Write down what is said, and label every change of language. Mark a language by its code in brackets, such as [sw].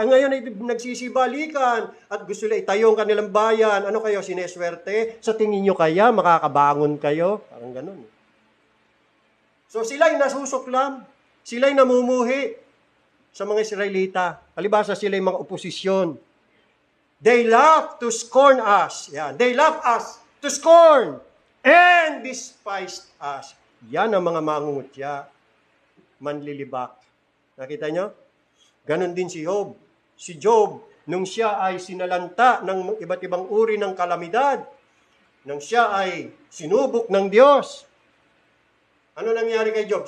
[tl] Ngayon ay nagsisibalikan at gusto nila itayo ang kanilang bayan. Ano kayo, sineswerte? Sa tingin nyo kaya, makakabangon kayo? Parang ganun. So sila'y nasusuklam. Sila'y namumuhi sa mga Israelita. Palibhasa sila'y mga oposisyon. [en] They love to scorn us. Yeah, they love us to scorn and despised us. [tl] Yan ang mga mangungutya, manlilibak. Nakita nyo? Ganon din si Job. Si Job, nung siya ay sinalanta ng iba't ibang uri ng kalamidad, nung siya ay sinubok ng Diyos, ano nangyari kay Job?